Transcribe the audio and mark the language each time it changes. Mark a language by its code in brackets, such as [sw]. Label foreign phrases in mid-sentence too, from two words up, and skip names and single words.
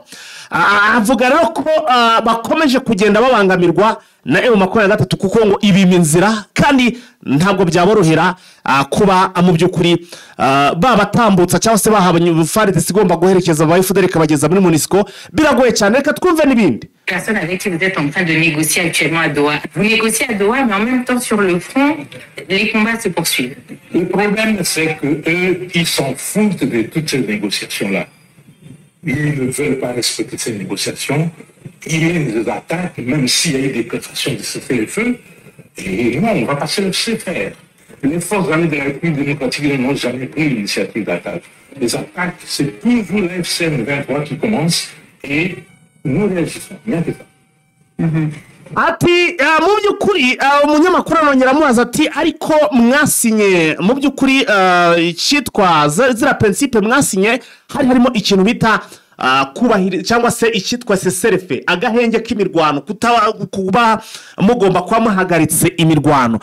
[rw] Avuga rero ko bakomeje kugenda babangamirwa na M23 kuko ngo ibima inzira kandi ntabwo byaborohera kuba mu by'ukuri babatambutsa cyangwa se bahabanye FARDC igomba guherekeza aba FDL kabageza muri MONUSCO. Biragoye cyane, reka twumve n'ibindi. [fr] Personne avec qui vous êtes en train de négocier actuellement à Doha. Vous négociez à Doha, mais en même temps sur le front, les combats se poursuivent. Le problème, c'est qu'eux, ils s'en foutent de toutes ces négociations-là. Ils ne veulent pas respecter ces négociations. Ils mènent des attaques, même s'il y a eu des prestations de cessez-le-feu. Et non, on va pas se laisser faire. Les forces armées de la République démocratique n'ont jamais pris l'initiative d'attaque. Les attaques, c'est toujours la FCM 23 qui commence et nous réagissons. Bien que ça. [rw] Ati mu by'ukuri umunyamakuru anongera amubaza ati ariko mwasinye mu by'ukuri cyitwa zira principe mwasinye harimo ikintu bita kubahiriza cyangwa se icyitwa seserefe, agahenge k'imirwano, kuba mugomba kuba muhagaritse imirwano.